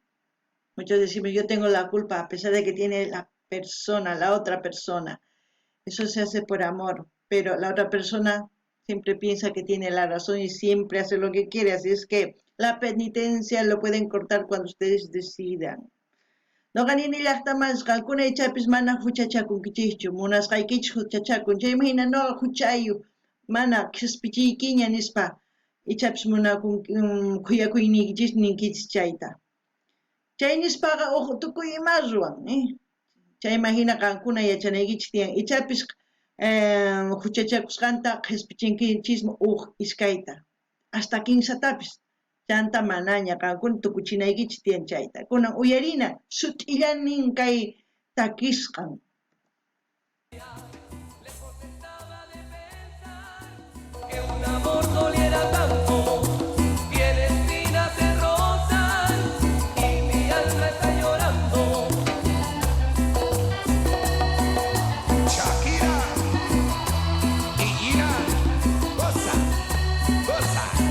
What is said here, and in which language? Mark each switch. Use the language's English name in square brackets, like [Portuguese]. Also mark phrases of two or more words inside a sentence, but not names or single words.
[Spanish] Muchos decimos, yo tengo la culpa, a pesar de que tiene la persona, la otra persona. Eso se hace por amor, pero la otra persona siempre piensa que tiene la razón y siempre hace lo que quiere, así es que la penitencia lo pueden cortar cuando ustedes decidan. [Quechua] No ganin llaqtamas qalkuna ichapis mana huchachakunkichikchu, munasqaykichik huchachakun, chaymi hina no huchayu, mana qhispichiykiña nispa, ichapis munakun khuyakuynikichis ninkichis chayta. Chay nispaqa tukuy ima ruwan, chayman hina qankuna yachanaykichik tiyan, ichapis huchachakusqanta qhispichinkinchismi iskayta, hasta kinsatapis. Chanta manaña qankuna tukuchinaykichik tiyan chayta. Kunan uyarina sut'illanin kay takisqan. [Spanish] Lejos estaba de pensar que un amor doliera tanto. Tiene espinas de rosas y mi alma está llorando. Shakira y Ina, goza, goza.